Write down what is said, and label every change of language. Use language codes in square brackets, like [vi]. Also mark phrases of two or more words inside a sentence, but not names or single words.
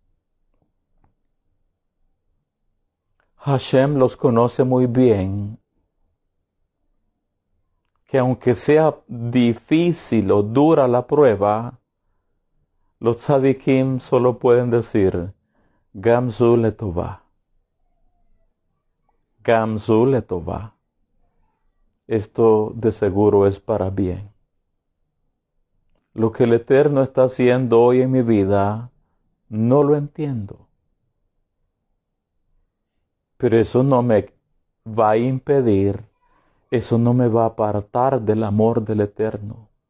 [es] Hashem los conoce muy bien, que aunque sea difícil o dura la prueba, los tzadikim solo pueden decir, [he] גם זו לטובה. גם זו לטובה. [es] Esto de seguro es para bien. Lo que el Eterno está haciendo hoy en mi vida, no lo entiendo. Pero eso no me va a impedir, eso no me va a apartar del amor del Eterno.